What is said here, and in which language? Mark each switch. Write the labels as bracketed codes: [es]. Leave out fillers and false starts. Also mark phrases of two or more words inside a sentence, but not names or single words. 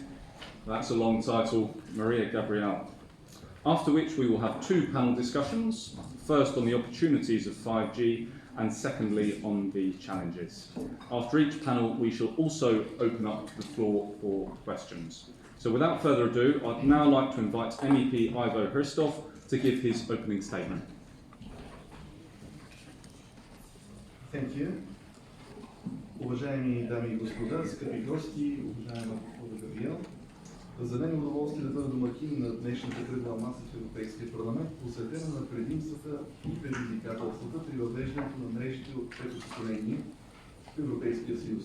[en] That's a long title, Maria Gabriel. After which we will have two panel discussions, first on the opportunities of 5G and secondly on the challenges. After each panel we shall also open up the floor for questions. So without further ado, I'd now like to invite MEP Ivo Hristov to give his opening statement. Thank you. [bg] Уважаеми дами и господа, скъпи гости, уважаема госпожа Габриел, за мен е удоволствие да бъда домакин на днешната кръгла маса в Европейския парламент, посветена на предимствата и предизвикателствата при въвеждането на мрежите от трето поколение в Европейския съюз.